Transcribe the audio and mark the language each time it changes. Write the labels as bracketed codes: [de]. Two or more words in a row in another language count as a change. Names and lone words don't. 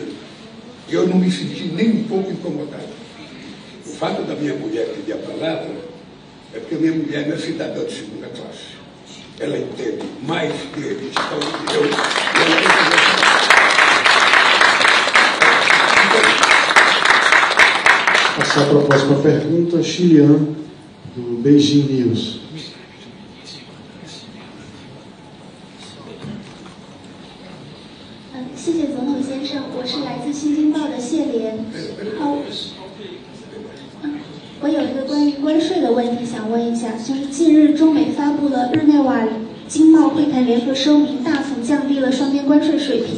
[pt] Eu não me senti nem um pouco incomodado. O fato da minha mulher pedir a palavra é porque a minha mulher não é cidadã de segunda classe. Ela entende mais que ele. Então, Passar para a próxima pergunta, Xilian, do Beijing News. [zh] 近日，中美发布了日内瓦经贸会谈联合声明，大幅降低了双边关税水平。